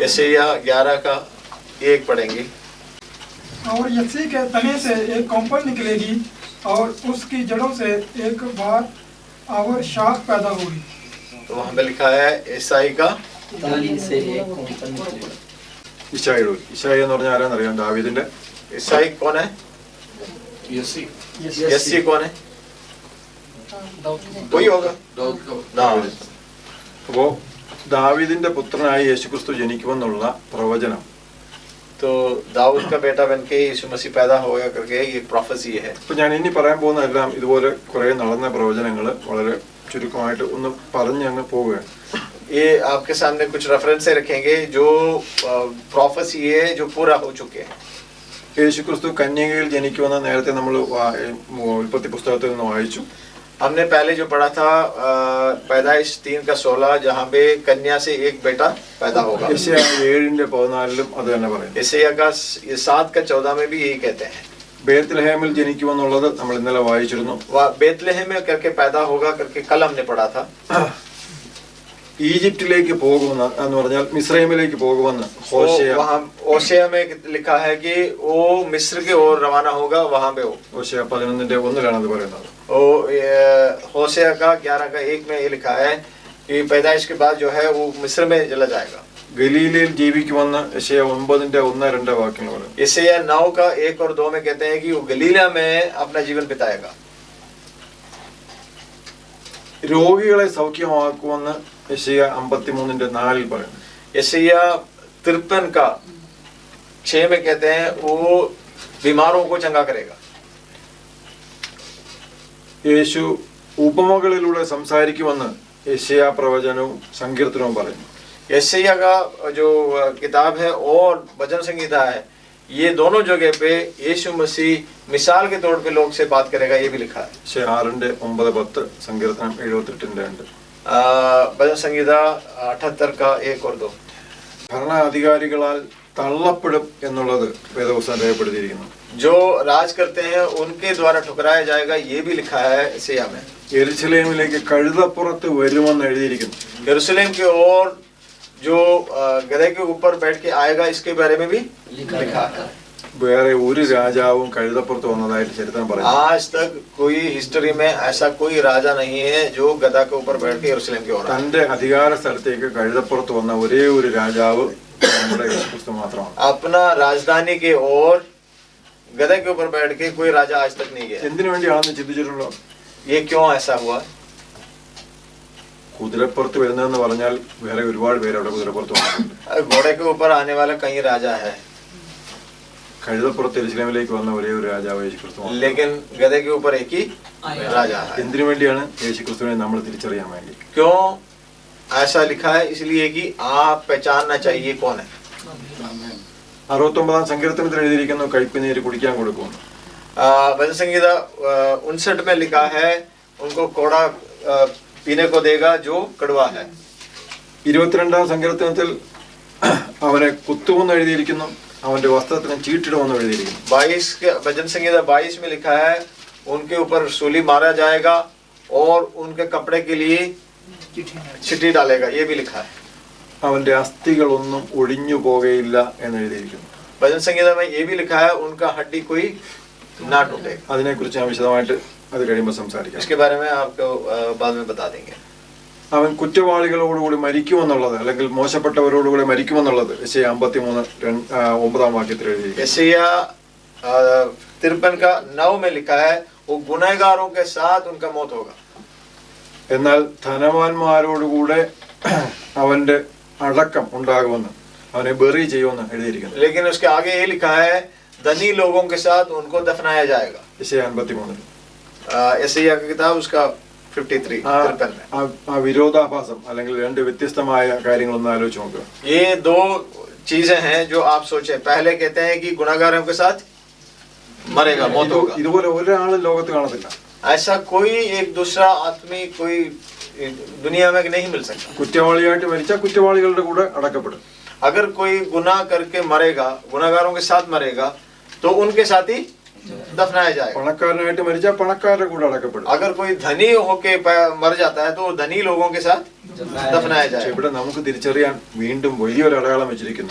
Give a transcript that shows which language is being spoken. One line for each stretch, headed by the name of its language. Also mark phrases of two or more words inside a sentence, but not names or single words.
Hindi: यशायाह 11 का 1 पढ़ेंगे। और यसी के तने से एक कौंपल निकलेगी और उसकी जड़ों से एक बार और शाख पैदा होगी। तो वहाँ पे लिखा है ईसाई का ताली से एक कौंपल निकलेगा।
Malayalam: ഇശായി എന്ന് പറഞ്ഞാൽ ആരാന്നറിയാം? ദാവീദിന്റെ.
Hindi: ईसाई कौन है? यसी कौन है? कोई होगा ना।
Malayalam: അപ്പോ ദാവീദിന്റെ പുത്രനായി യേശുക്രിസ്തു ജനിക്കുമെന്നുള്ള പ്രവചനം
Hindi: तो दाऊद का बेटा बन के यीशु मसीह पैदा होगा करके ये प्रोफेसी है।
Malayalam: ഇപ്പൊ ഞാൻ ഇനി പറയാൻ പോകുന്നതെല്ലാം ഇതുപോലെ കുറെ നടന്ന പ്രവചനങ്ങൾ വളരെ ചുരുക്കമായിട്ട് ഒന്ന് പറഞ്ഞ് അങ്ങ് പോവുകയാണ്.
Hindi: ये आपके सामने कुछ रेफरेंस रखेंगे जो प्रोफेसी है जो पूरा हो चुके हैं।
Malayalam: യേശുക്രിസ്തു കന്യകയിൽ ജനിക്കുമെന്ന് നേരത്തെ നമ്മൾ ഉൽപ്പത്തി പുസ്തകത്തിൽ നിന്ന് വായിച്ചു.
Hindi: हमने पहले जो पढ़ा था पैदाइश 3:16, जहाँ पे कन्या से एक बेटा पैदा होगा।
Malayalam: യെശയ്യാ 7:14 അത് തന്നെ പറയും.
Hindi: यशायाह का 7:14 में भी यही कहते हैं।
Malayalam: ബേത്ലഹേമിൽ ജനിക്കുമെന്നുള്ളത് നമ്മൾ ഇന്നലെ വായിച്ചിരുന്നു.
Hindi: बेतलहम में करके पैदा होगा करके कल हमने पढ़ा था।
Malayalam: ഈജിപ്തിലേക്ക് പോകുമെന്ന് എന്ന് പറഞ്ഞാൽ മിസ്രൈമിലേക്ക് പോകുമെന്ന് ഹോശേയ
Hindi: वहाँ होशेया में लिखा है कि वो मिस्र की ओर रवाना होगा, वहाँ पे हो।
Malayalam: ഹോശേയ 11:1 അത് പറയുന്നത്.
Hindi: होशेया का 11:1 में ये लिखा है कि पैदाइश के बाद जो है वो मिस्र में चला जाएगा।
Malayalam: ഗലീലയിൽ ജീവിക്കുമെന്ന് യെശയ്യാ 9:1-2 വാക്യങ്ങൾ പറയും.
Hindi: यशायाह 9:1 और 2 में कहते हैं कि वो गलीला में अपना जीवन बिताएगा।
Malayalam: രോഗികളെ സൗഖ്യമാക്കുമെന്ന് യെശയ്യാ 53:4 പറയുന്നു.
Hindi: यशायाह 53:6 में कहते हैं वो बीमारों को चंगा करेगा।
Malayalam: യേശു ഉപമകളിലൂടെ സംസാരിക്കുമെന്ന് യെശയ്യാ പ്രവചനവും സങ്കീർത്തനവും പറയുന്നു.
Hindi: यशायाह का जो किताब है और भजन संगीता है, ये दोनों जगह पे यीशु मसीह मिसाल के तौर पे लोग से बात करेगा, ये भी लिखा है।
Malayalam: 6:9-10 സങ്കീർത്തനം 78:2.
Hindi: भजन संगीता 78:1-2।
Malayalam: ഭരണാധികാരികളാൽ തള്ളപ്പെടും എന്നുള്ളത് വേദപുസ്തകം രേഖപ്പെടുത്തിയിരിക്കുന്നു.
Hindi: जो राज करते हैं उनके द्वारा ठुकराया जाएगा, ये भी लिखा है यशायाह में।
Malayalam: യെരുശലേമിലേക്ക് കഴുതപ്പുറത്ത് വരുമെന്ന് എഴുതിയിരിക്കുന്നു.
Hindi: यरूशलेम की ओर जो गधे के ऊपर बैठ के आएगा, इसके बारे में भी लिखा है।
Malayalam: വേറെ ഒരു രാജാവും കഴുതപ്പുറത്ത് വന്നതായിട്ട് ചരിത്രം പറയുന്നു.
Hindi: आज तक कोई हिस्ट्री में ऐसा कोई राजा नहीं है जो गधा के ऊपर बैठ के यरूशलेम की ओर आए।
Malayalam: തന്റെ അധികാര സ്ഥലത്തേക്ക് കഴുതപ്പുറത്ത് വന്ന ഒരേ ഒരു രാജാവ് നമ്മുടെ യേശുക്രിസ്തു മാത്രമാണ്.
Hindi: अपना राजधानी के ओर गधे के ऊपर बैठ के कोई राजा आज तक नहीं गया।
Malayalam: എന്തിനു വേണ്ടിയാണെന്ന് ചിന്തിച്ചിട്ടുണ്ടോ?
Hindi: ये क्यों ऐसा हुआ?
Malayalam: കുതിരപ്പുറത്ത് വരുന്നതെന്ന് പറഞ്ഞാൽ വേറെ ഒരുപാട് പേര് അവിടെ കുതിരപ്പുറത്ത് വന്നിട്ടുണ്ട്.
Hindi: घोड़े के ऊपर आने वाला कई राजा है,
Malayalam: കഴുതപ്പുറത്ത് യെരുശലേമിലേക്ക് വന്ന ഒരേ ഒരു രാജാവ് യേശുക്രിസ്തു മാത്രം.
Hindi: लेकिन गधे के ऊपर एक ही राजा है।
Malayalam: എന്തിനു വേണ്ടിയാണ്? യേശുക്രിസ്തുവിനെ നമ്മൾ തിരിച്ചറിയാൻ വേണ്ടി.
Hindi: क्यों ऐसा लिखा है? इसलिए कि आप पहचानना चाहिए कौन है।
Malayalam: 69 സങ്കീർത്തനത്തിൽ എഴുതിയിരിക്കുന്നു, കയ്പുനീര് കുടിക്കാൻ കൊടുക്കുന്നു.
Hindi: भजन संगीता 59 में लिखा है उनको कोड़ा पीने को देगा जो कड़वा है।
Malayalam: 22-ാം സങ്കീർത്തനത്തിൽ അവനെ കുത്തുമെന്ന് എഴുതിയിരിക്കുന്നു, അവന്റെ വസ്ത്രത്തിന് ചീട്ടിടുമെന്ന് എഴുതിയിരിക്കുന്നു।
Hindi: 22 के भजन संगीता 22 में लिखा है उनके ऊपर सूली मारा जाएगा और उनके कपड़े के लिए चिट्ठी डालेगा, ये भी लिखा है।
Malayalam: അവന്റെ അസ്ഥികളൊന്നും ഒടിഞ്ഞു പോകയില്ല എന്ന് എഴുതിയിരിക്കുന്നു।
Hindi: भजन संगीता में ये भी लिखा है उनका हड्डी कोई ना टूटेगा।
Malayalam: അതിനെക്കുറിച്ച് ഞാൻ വിശദമായിട്ട് അത് കഴിയുമ്പോൾ സംസാരിക്കാം।
Hindi: इसके बारे में आपको बाद में बता देंगे।
Malayalam: അവൻ കുറ്റവാളികളോടുകൂടി മരിക്കുമെന്നുള്ളത് അല്ലെങ്കിൽ മോശപ്പെട്ടവരോടുകൂടി മരിക്കുമെന്നുള്ളത് യെശയ്യാ 53:9 വാക്യത്തിൽ എഴുതിയിരിക്കുന്നു।
Hindi: यशायाह 53 का 9 में लिखा है वो गुनहगारों के साथ उनका मौत होगा।
Malayalam: എന്നാൽ ധനവാന്മാരോടുകൂടെ അവന്റെ അടക്കം ഉണ്ടാകുമെന്ന്, അവനെ ബറി ചെയ്യുമെന്ന് എഴുതിയിരിക്കുന്നു।
Hindi: लेकिन उसके आगे ये लिखा है धनी लोगों के साथ उनको दफनाया जाएगा।
Malayalam: യെശയ്യാ 53
Hindi: यशायाह की किताब उसका 53 53 में।
Malayalam: ആ വിരോധാഭാസം അല്ലെങ്കിൽ രണ്ട് വ്യത്യസ്തമായ കാര്യങ്ങളൊന്ന് ആലോചിച്ച് നോക്കുക।
Hindi: ये दो चीजें हैं जो आप सोचे। पहले कहते हैं कि गुनहगारों के साथ मरेगा, मौत होगा।
Malayalam: ഇതുപോലെ ഒരാളും ലോകത്ത് കാണത്തില്ല।
Hindi: ऐसा कोई एक दूसरा आदमी कोई दुनिया में नहीं मिल सकता।
Malayalam: കുറ്റവാളിയായിട്ട് മരിച്ചാൽ കുറ്റവാളികളുടെ കൂടെ അടക്കപ്പെടും।
Hindi: अगर कोई गुनाह करके मरेगा, गुनाहगारों के साथ मरेगा, तो उनके साथ ही दफनाया जाएगा।
Malayalam: പണക്കാരനായിട്ട് മരിച്ചാൽ പണക്കാരുടെ കൂടെ അടക്കപ്പെടും।
Hindi: अगर कोई धनी होके मर जाता है तो वो धनी लोगों के साथ दफनाया
Malayalam: പക്ഷേ
Hindi: जाएगा।
Malayalam: ഇവിടെ നമുക്ക് തിരിച്ചറിയാൻ വീണ്ടും വലിയൊരു അടയാളം വെച്ചിരിക്കുന്നു।